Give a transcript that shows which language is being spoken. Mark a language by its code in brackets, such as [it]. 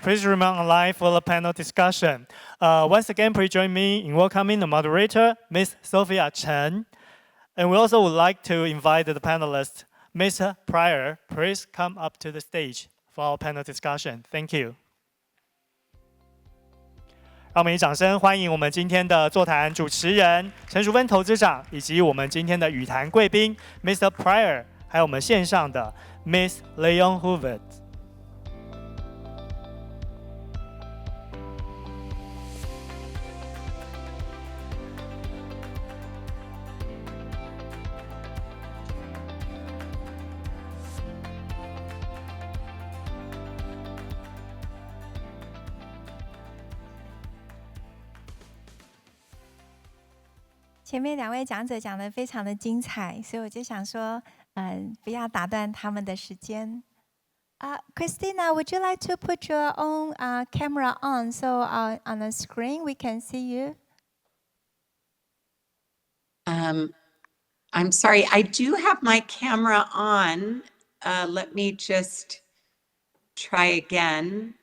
[en] Please remain online for the panel discussion. Once again, please join me in welcoming the moderator, Ms. Sophia Chen. And we also would like to invite the panelists, Mr. Pryor, please come up to the stage for our panel discussion. Thank you. [zh] 让我们以掌声欢迎我们今天的座谈主持人陈淑芬投资长，以及我们今天的语坛贵宾 Mr. Pryor， 还有我们线上的 Miss Leon Hoover。前面2位讲者讲得非常的精彩，所以我就想说，不要打断他们的时间。 [en] Christina, would you like to put your own camera on so on the screen we can see you? I'm sorry, I do have my camera on. Let me just try again.